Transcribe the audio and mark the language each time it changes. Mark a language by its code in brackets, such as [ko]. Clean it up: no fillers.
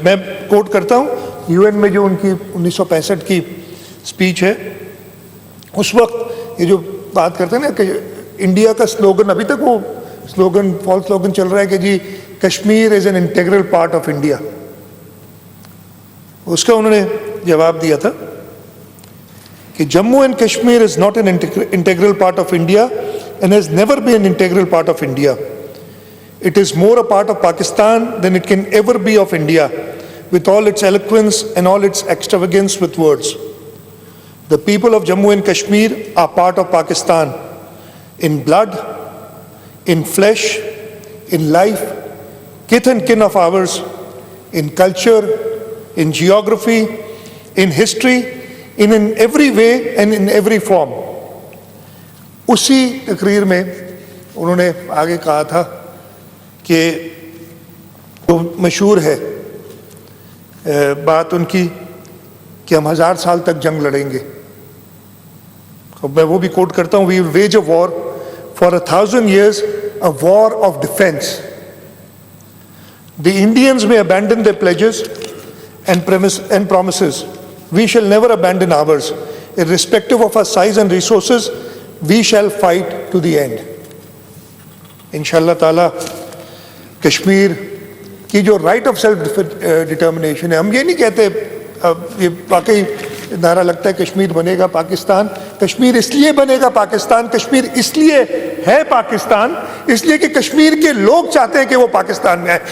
[ur] میں کوٹ کرتا ہوں UN میں جو ان کی 1965 کی اسپیچ ہے, اس وقت یہ جو بات کرتے ہیں نا کہ انڈیا کا سلوگن, ابھی تک وہ سلوگن فالس سلوگن چل رہا ہے کہ جی [en] Kashmir is an integral part of India. [ur] اس کا انہوں نے جواب دیا تھا کہ [en] Jammu and Kashmir is not an integral part of India and has never been an integral part of India. It is more a part of Pakistan than it can ever be of India, with all its eloquence and all its extravagance with words. The people of Jammu and Kashmir are part of Pakistan in blood, in flesh, in life, kith and kin of ours, in culture, in geography, in history, in every way and in every form. [ur] اسی تقریر میں انہوں نے آگے کہا تھا کہ جو مشہور ہے بات ان کی کہ ہم 1000 سال تک جنگ لڑیں گے. میں وہ بھی کوٹ کرتا ہوں, [en] We will wage a war for 1000 years, a war of defense. The Indians may abandon their pledges and promises. We shall never abandon ours. Irrespective of our size and resources, we shall fight to the end. [ur] انشاءاللہ تعالیٰ کشمیر کی جو right of self determination ہے, ہم یہ نہیں کہتے, یہ واقعی نعرہ لگتا ہے کشمیر بنے گا پاکستان, کشمیر اس لیے بنے گا پاکستان, کشمیر اس لیے ہے پاکستان اس لیے کہ کشمیر کے لوگ چاہتے ہیں کہ وہ پاکستان میں آئے.